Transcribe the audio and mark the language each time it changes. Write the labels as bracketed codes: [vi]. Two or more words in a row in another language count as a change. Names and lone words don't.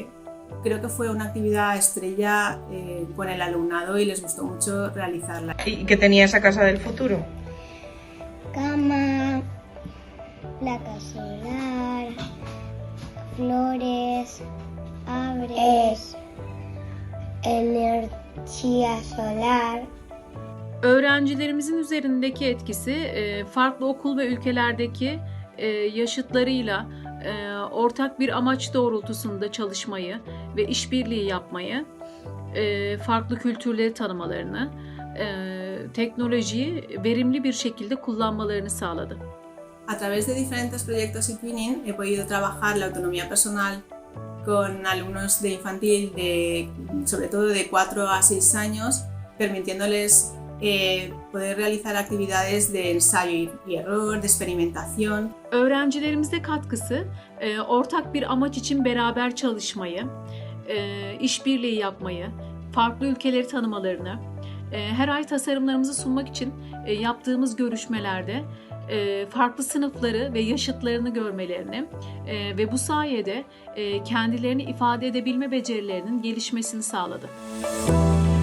[es] Creo que fue una actividad estrella con el alumnado y les gustó mucho realizarla. ¿Y qué tenía esa casa del futuro? Cama, placa solar, flores, árboles, energía solar. [tr] Öğrencilerimizin üzerindeki etkisi farklı okul ve ülkelerdeki yaşıtlarıyla ortak bir amaç doğrultusunda çalışmayı ve işbirliği yapmayı, farklı kültürleri tanımalarını, teknolojiyi verimli bir şekilde kullanmalarını sağladı. [es] A través de diferentes proyectos y twinning he podido trabajar la autonomía personal con alumnos de infantil sobre todo de 4 a 6 años, permitiéndoles poder realizar actividades de ensayo y error, de experimentación. [tr] Öğrencilerimizde katkısı ortak bir amaç için beraber çalışmayı, işbirliği yapmayı, farklı ülkeleri tanımalarını, her ay tasarımlarımızı sunmak için yaptığımız görüşmelerde farklı sınıfları ve yaşıtlarını görmelerini ve bu sayede kendilerini ifade edebilme becerilerinin gelişmesini sağladı.